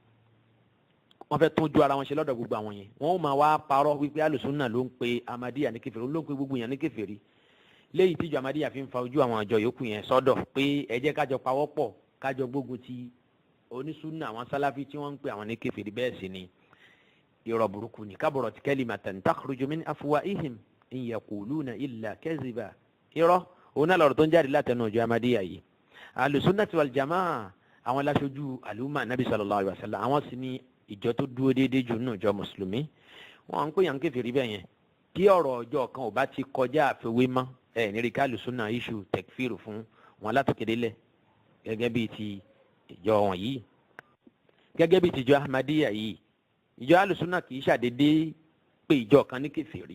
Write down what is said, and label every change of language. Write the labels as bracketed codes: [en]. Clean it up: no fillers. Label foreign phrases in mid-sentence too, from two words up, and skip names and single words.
[yo] wọ́n fẹ́ tún ju ara wọn ṣe lọ́dọ̀ gbogbo àwọn yẹn. wọ́n máa wá parọ́ wípé alùsùnà ló ń pe Ahmadiyya ní kèfèrí, ló ń pe gbogbo yẹn ní kèfèrí. léyìí tíjọ Ahmadiyya fi ń fa ojú àwọn àjọ yòókù yẹn sọ́dọ̀ pé ẹ jẹ́ kájọ pawọ́pọ̀ kájọ gbógun ti onísùnà àwọn sálàfí tí wọ́n ń pe àwọn ní kèfèrí. bẹ́ẹ̀ sì ni irọ́ burúkú ni [ar] كبرت كلمة تخرج من أفواههم إن يقولون إلا كذبا. [yo] irọ́ òun náà lọ̀rọ̀ tó ń jáde látẹnu ìjọ Ahmadiyya yìí. [ar] أهل السنة والجماعة [yo] àwọn aláṣojú àlùmọ́ Nabi [ar] صلى الله عليه وسلم, [yo] àwọn sì ni ìjọ tó dúró déédéé jù nínú ìjọ mùsùlùmí. wọn ń pè yàn kèfèrí bẹ́ẹ̀ yẹn kí ọ̀rọ̀ ọjọ́ kan ò bá ti kọjá àfiwé mọ́ nírí ká Ahlusunna iṣu tẹkfíìrù fún wọn látòkèdélẹ̀ gẹ́gẹ́ bíi ti ìjọ wọn yìí. gẹ́gẹ́ bíi ti ìjọ Ahmadiyya yìí, ìjọ Ahlusunna kì í ṣàdédé pé ìjọ kan ní kèfèrí.